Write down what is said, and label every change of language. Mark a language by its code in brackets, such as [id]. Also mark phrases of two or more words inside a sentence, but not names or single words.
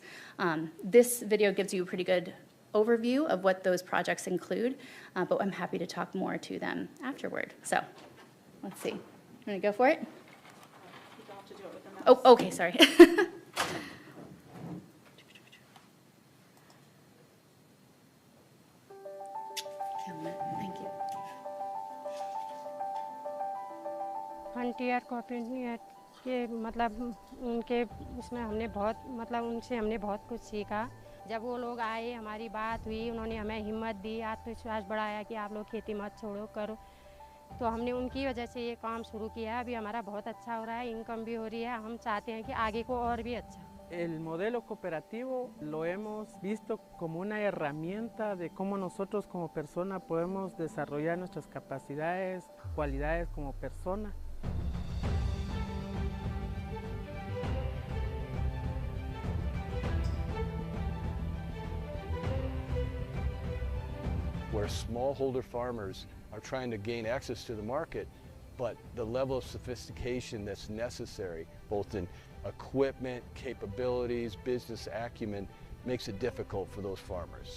[en] This video gives you a pretty good overview of what those projects include, but I'm happy to talk more to them afterward. So let's see. I'm going to go for it. You don't have to do it with the mouse. Oh, okay, sorry. Thank you. [hi] फ्रंटियर कोऑपरेटिव के मतलब उनके उसमें हमने बहुत मतलब उनसे हमने बहुत कुछ सीखा। जब वो लोग आए, हमारी बात हुई, उन्होंने हमें हिम्मत दी, आत्मविश्वास बढ़ाया कि आप लोग खेती मत छोड़ो, करो। तो हमने उनकी वजह से ये काम शुरू किया। अभी हमारा बहुत अच्छा हो रहा है, इनकम भी हो रही है। हम चाहते हैं कि आगे को और भी अच्छा। [es] El modelo cooperativo lo hemos visto como una herramienta de cómo nosotros como persona podemos desarrollar nuestras capacidades, cualidades como persona. [en] Where smallholder farmers are trying to gain access to the market, but the level of sophistication that's necessary, both in equipment, capabilities, business acumen, makes it difficult for those farmers.